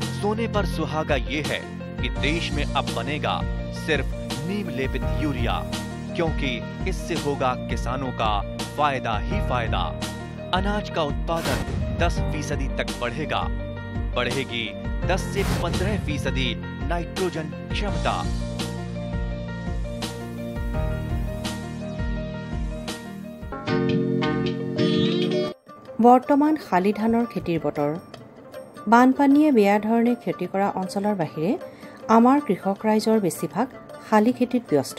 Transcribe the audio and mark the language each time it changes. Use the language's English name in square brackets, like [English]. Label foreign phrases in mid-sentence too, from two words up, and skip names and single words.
[Hindi] सोने पर सुहागा ये है कि देश में अब बनेगा सिर्फ नीम लेपित यूरिया, क्योंकि इससे होगा किसानों का फायदा ही फायदा। अनाज का उत्पादन 10% तक बढ़ेगा। बढ़ेगी 10 से 15% नाइट्रोजन क्षमता। [Assamese] বৰ্তমান শালি ধানৰ খেতিৰ বতৰ। বানপানীয়ে বেয়া ধৰণে খেতি কৰা অঞ্চলৰ বাহিৰে আমাৰ কৃষক ৰাইজৰ বেছিভাগ শালি খেতিত ব্যস্ত।